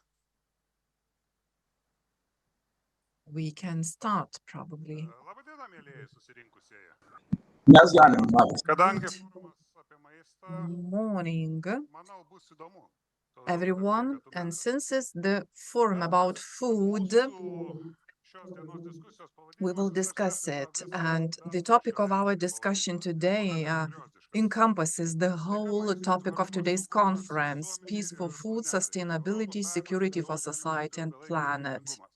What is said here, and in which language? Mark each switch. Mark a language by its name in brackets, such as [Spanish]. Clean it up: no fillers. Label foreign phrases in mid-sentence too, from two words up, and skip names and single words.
[English] We can start probably. [Lithuanian] Labadiena, mėlyjeji susirinkusieji. Mes galim, labas. Kadangi [English] Good [Lithuanian] forumas apie maistą, [English] morning, [Lithuanian] manau, bus įdomu. [English] everyone. And since it's the forum about food, we will discuss it. And the topic of our discussion today encompasses the whole topic of today's conference: peaceful food, sustainability, security for society and planet.